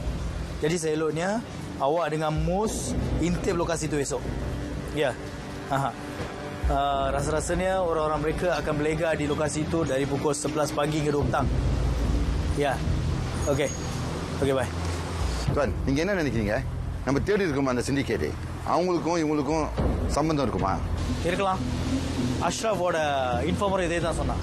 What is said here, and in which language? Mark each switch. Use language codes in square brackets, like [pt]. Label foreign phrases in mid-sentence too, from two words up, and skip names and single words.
[ms] Jadi seeloknya awak dengan Mus intip lokasi tu esok. Ya. Rasa-rasanya orang-orang mereka akan berlega di lokasi itu dari pukul 11 pagi ke 2 petang. Ya. Okey. Okey, bye. Tuan, [ta] நீங்க என்ன நினைக்கிறீங்க? நம்ம தேடி இருக்கோம் அந்த சிண்டிகேட். அவங்களுக்கும் இவங்களுக்கும் சம்பந்தம் இருக்குமா? இருக்கலாம். அஷ்ரஃபோட இன்ஃபார்மர் இதே தான் சொன்னான்.